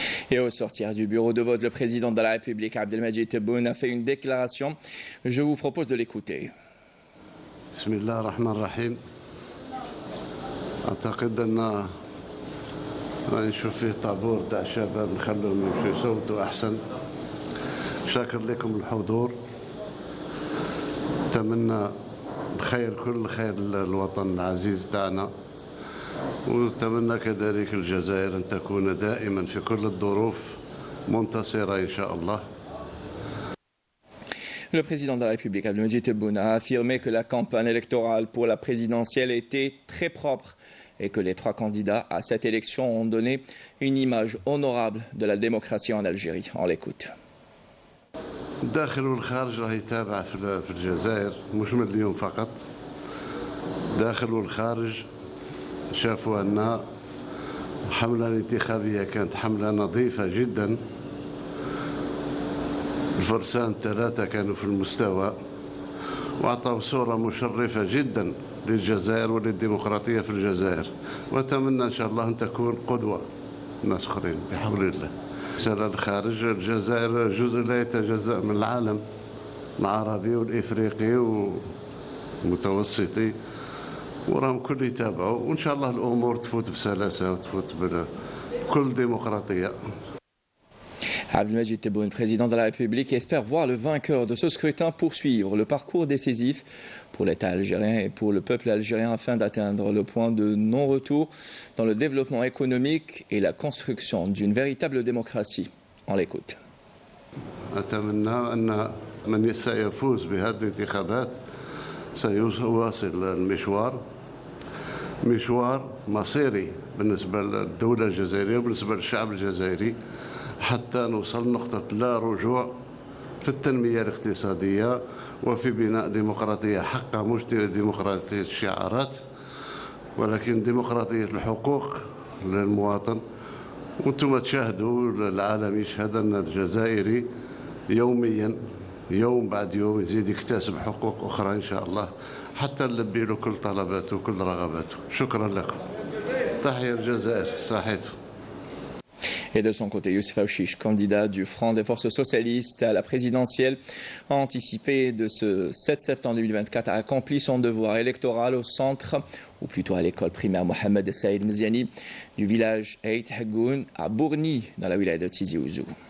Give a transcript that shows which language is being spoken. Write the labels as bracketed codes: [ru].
[fr] Et au sortir du bureau de vote, le président de la République, Abdelmadjid Tebboune, a fait une déclaration. Je vous propose de l'écouter. [ar] Bismillah ar-Rahman ar-Rahim. أعتقد أن نشوف فيه طابور تاع شباب نخلوهم يمشوا يصوتوا أحسن. شاكر لكم الحضور. أتمنى بخير كل خير الوطن العزيز تاعنا. ونتمنى كذلك الجزائر أن تكون دائما في كل الظروف منتصرة إن شاء الله. [fr] Le président de la République, Abdelmadjid Tebboune, a affirmé que la campagne électorale pour la présidentielle était très propre et que les 3 candidats à cette élection ont donné une image honorable de la démocratie en Algérie. On l'écoute. [ar] الداخل والخارج راه يتابع في الجزائر مش من اليوم فقط. الداخل والخارج شافوا أن الحملة الانتخابية كانت حملة نظيفة جدا. الفرسان 3 كانوا في المستوى وأعطوا صورة مشرفة جدا للجزائر وللديمقراطية في الجزائر، وأتمنى إن شاء الله أن تكون قدوة ناس اخرين بحول الله. رسالة الخارج، الجزائر جزء لا يتجزأ من العالم العربي والإفريقي والمتوسطي، وراهم كل يتابعوا، وإن شاء الله الأمور تفوت بسلاسة وتفوت بكل ديمقراطية. [fr] Abdelmadjid Tebboune, président de la République, espère voir le vainqueur de ce scrutin poursuivre le parcours décisif pour l'État algérien et pour le peuple algérien afin d'atteindre le point de non-retour dans le développement économique et la construction d'une véritable démocratie. On l'écoute. [ar] أتمنى أن من سيفوز بهذه الانتخابات سيواصل المشوار، مشوار مصيري بالنسبة للدولة الجزائرية وبالنسبة للشعب الجزائري، حتى نوصل نقطة لا رجوع في التنمية الاقتصادية وفي بناء ديمقراطية حقة، مش ديمقراطية الشعارات ولكن ديمقراطية الحقوق للمواطن. وانتم تشاهدوا، العالم يشهد أن الجزائري يوميا يوم بعد يوم يزيد يكتسب حقوق أخرى إن شاء الله حتى نلبي له كل طلباته وكل رغباته. شكرا لكم. تحيا الجزائر. صحيح. [fr] Et de son côté, Youssef Aouchiche, candidat du Front des forces socialistes à la présidentielle, a anticipé de ce 7 septembre 2024 a accompli son devoir électoral au centre, ou plutôt à l'école primaire Mohamed Saïd Mziani du village Eit Hagoun à Bourni, dans la wilaya de Tizi Ouzou.